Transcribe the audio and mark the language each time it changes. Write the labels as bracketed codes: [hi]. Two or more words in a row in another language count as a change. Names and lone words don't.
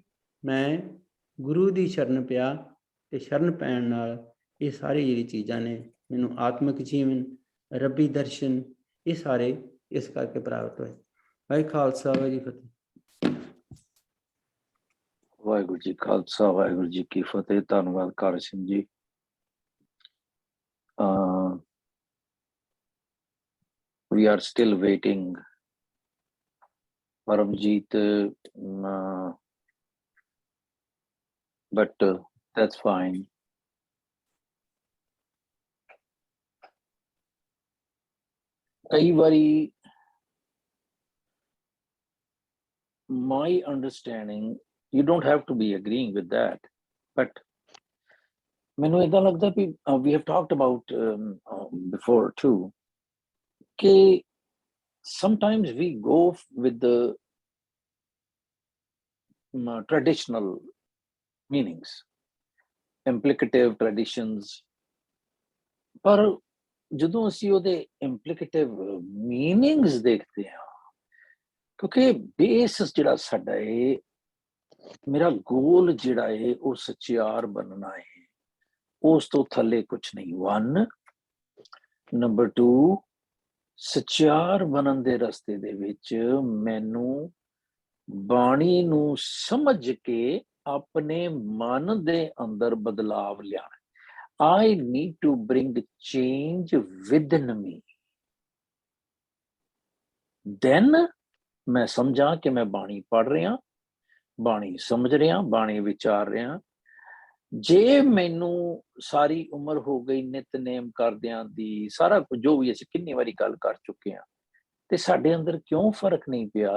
[pa] ਮੈਂ ਗੁਰੂ ਦੀ ਸ਼ਰਨ ਪਿਆ, ਤੇ ਸ਼ਰਨ ਪੈਣ ਨਾਲ ਇਹ ਸਾਰੀ ਜਿਹੜੀ ਚੀਜ਼ਾਂ ਨੇ ਮੈਨੂੰ ਆਤਮਿਕ ਜੀਵਨ, ਰੱਬੀ ਦਰਸ਼ਨ, ਇਹ ਸਾਰੇ ਇਸ ਕਰਕੇ ਪ੍ਰਾਪਤ ਹੋਏ। ਵਾਹਿਗੁਰੂ ਖਾਲਸਾ ਵਾਹਿਗੁਰੂ ਫਤਿਹ। ਵਾਹਿਗੁਰੂ ਜੀ ਖਾਲਸਾ ਵਾਹਿਗੁਰੂ ਜੀ ਕੀ ਫਤਿਹ। ਧੰਨਵਾਦ ਕਾਰ ਸਿੰਘ ਜੀ। [en] We are still waiting. Paramjeet, but that's fine. [pa] ਕਈ ਵਾਰੀ [en] my understanding, you don't have to be agreeing with that, but [pa] ਮੈਨੂੰ ਏਦਾਂ ਲੱਗਦਾ ਵੀ [en] we have talked about before too, ਕਿ sometimes we go with the traditional meanings, implicative traditions, [pa] ਪਰ ਜਦੋਂ ਅਸੀਂ ਉਹਦੇ [en] implicative meanings [pa] ਦੇਖਦੇ ਹਾਂ, ਕਿਉਂਕਿ ਬੇਸ ਜਿਹੜਾ ਸਾਡਾ ਹੈ, ਮੇਰਾ ਗੋਲ ਜਿਹੜਾ ਹੈ ਉਹ ਸੱਚਿਆਰ ਬਣਨਾ ਹੈ, ਉਸ ਤੋਂ ਥੱਲੇ ਕੁਛ ਨਹੀਂ। 1 ਨੰਬਰ 2, ਸੱਚਿਆਰ ਬਣਨ ਦੇ ਰਸਤੇ ਦੇ ਵਿੱਚ ਮੈਨੂੰ ਬਾਣੀ ਨੂੰ ਸਮਝ ਕੇ ਆਪਣੇ ਮਨ ਦੇ ਅੰਦਰ ਬਦਲਾਵ ਲਿਆਣਾ। [en] I need to bring change within me. [pa] Then ਮੈਂ ਸਮਝਾਂ ਕਿ ਮੈਂ ਬਾਣੀ ਪੜ੍ਹ ਰਿਹਾ, ਬਾਣੀ ਸਮਝ ਰਿਹਾ, ਬਾਣੀ ਵਿਚਾਰ ਰਿਹਾ। ਜੇ ਮੈਨੂੰ ਸਾਰੀ ਉਮਰ ਹੋ ਗਈ ਨਿਤਨੇਮ ਕਰਦਿਆਂ ਦੀ, ਸਾਰਾ ਕੁਝ ਜੋ ਵੀ ਅਸੀਂ ਕਿੰਨੀ ਵਾਰੀ ਗੱਲ ਕਰ ਚੁੱਕੇ ਹਾਂ, ਤੇ ਸਾਡੇ ਅੰਦਰ ਕਿਉਂ ਫਰਕ ਨਹੀਂ ਪਿਆ?